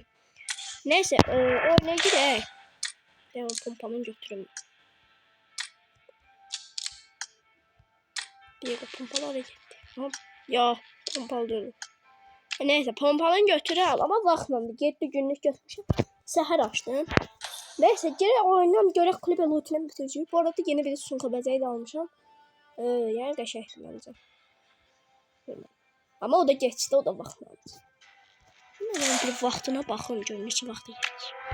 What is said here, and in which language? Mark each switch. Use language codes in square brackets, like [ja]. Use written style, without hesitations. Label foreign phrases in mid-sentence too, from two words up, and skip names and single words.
[tr] Neyse oynaya girək. Ben pompamı götürüm. Bir de pompalı oraya gitti. Ya pompalı dönüm. [az] Neyse pompalını götürəm ama vaxtlandı. 7 günlük götürmüşəm. Səhər açdım. Neyse geri oynayalım. Görək kulübə lootunu bitirəcəyik. Bu arada yeni bir sunka bəzəyi də almışam. Yani qəşəngdir məncə. [tr] Ama o da geçti, [az] o da vaxtlandı. Mən bir vaxtına baxım görüm neçə vaxtı gedir.